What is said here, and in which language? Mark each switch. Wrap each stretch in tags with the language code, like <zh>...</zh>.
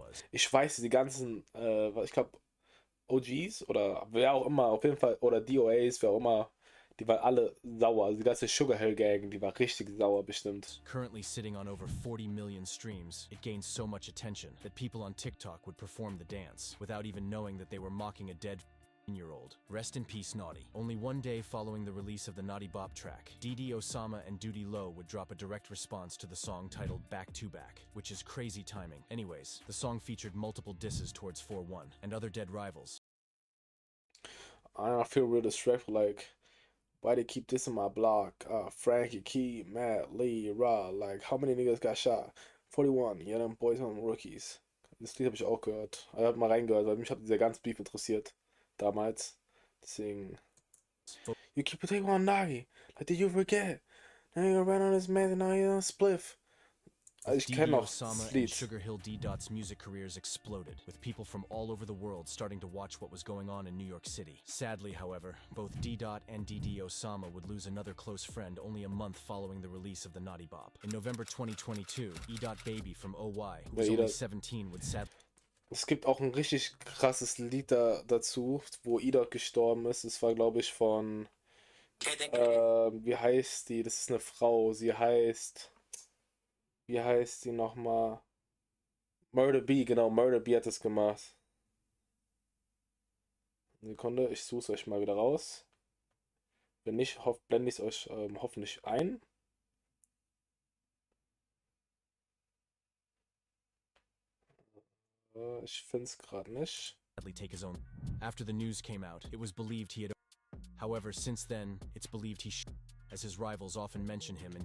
<de>Ich weiß, die ganzen, ich glaube, OGs oder wer auch immer, auf jeden Fall, oder DOAs, wer auch immer, die waren alle sauer. Also die ganze Sugar Hill Gang, die war richtig sauer bestimmt.</de> <en>Currently sitting on over 40 million streams, it gained so much attention that people on TikTok would perform the dance without even knowing that they were mocking a dead 15-year-old. Rest in peace, Nadi. Only one day following the release of the Nadi Bop track, Didi Osama and Duty Low would drop a direct response to the song titled Back to Back, which is crazy timing. Anyways, the song featured multiple disses towards 4-1 and other dead rivals. I feel real disrespectful, like, why they keep this in my block? Frankie, Key, Matt, Lee, Ra, like, how many niggas got shot? 41, yeah, them boys on rookies.</en> <de>Das Lied habe ich auch gehört. Ich habe mal reingehört, weil mich hat dieser ganze Beef interessiert. damals. Deswegen.</de> <en>You keep taking on Nagi. Like, did you forget? Now you're right on his man and now you're on Spliff.</en> <de>Ich kenne noch das Lied.</de> <en>Sugar Hill D-Dot's music careers exploded, with people from all over the world starting to watch what was going on in New York City. Sadly, however, both D-Dot and D.D. Osama would lose another close friend only a month following the release of the Naughty Bop. In November 2022, E-Dot Baby from OY, who was only 17, would sadly...</en> <de>Es gibt auch ein richtig krasses Lied dazu, wo E-Dot gestorben ist. Es war, glaube ich, von... wie heißt die? Das ist eine Frau. Sie heißt... Wie heißt die nochmal? Murder B, genau, Murder B hat es gemacht. Eine Sekunde, ich suche es euch mal wieder raus. Wenn nicht, blende ich es euch hoffentlich ein. Ich finde es gerade nicht.</de> <en>After the news came out, it was believed he had... However, since then, it's believed he as his rivals often mention him in</en>